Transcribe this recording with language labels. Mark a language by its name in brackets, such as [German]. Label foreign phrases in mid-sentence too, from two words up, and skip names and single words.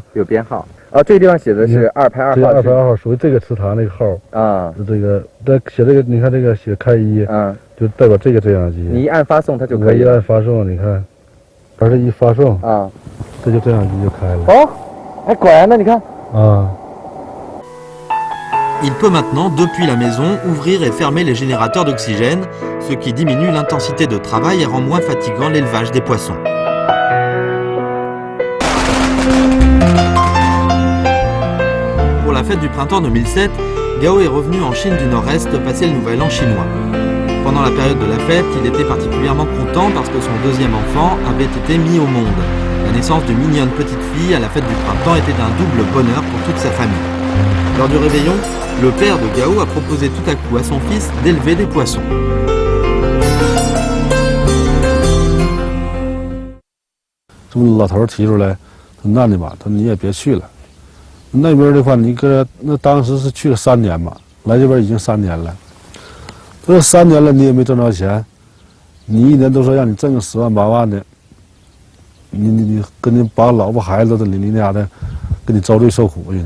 [Chinese] 有编号。这个地方写的是2排2号。这2排2号属于这个池塘那个号啊。这个写这个，你看这个写开一，就代表这个增氧机。你一按发送，它就可以。一按发送，你看，把这一发送啊，这就增氧机就开了。果然呢，你看。 [French] Il peut maintenant, depuis la maison, ouvrir et fermer les générateurs d'oxygène, ce qui diminue l'intensité de travail et rend moins fatigant l'élevage des poissons. Pour la fête du printemps 2007, Gao est revenu en Chine du Nord-Est passer le nouvel an chinois. Pendant la période de la fête, il était particulièrement content parce que son deuxième enfant avait été mis au monde. La naissance d'une mignonne petite fille à la fête du printemps était un double bonheur pour toute sa famille. Lors du réveillon, le père de Gao a proposé tout à coup à son fils d'élever des poissons. [Chinese] 这么老头提出来，说那的吧，他说你也别去了。那边的话，你那当时是去了3年嘛，来这边已经3年了。这3年了，你也没挣着钱，你一年都说让你挣个10万8万的，你跟你把老婆孩子的你家的，跟你遭罪受苦去呢。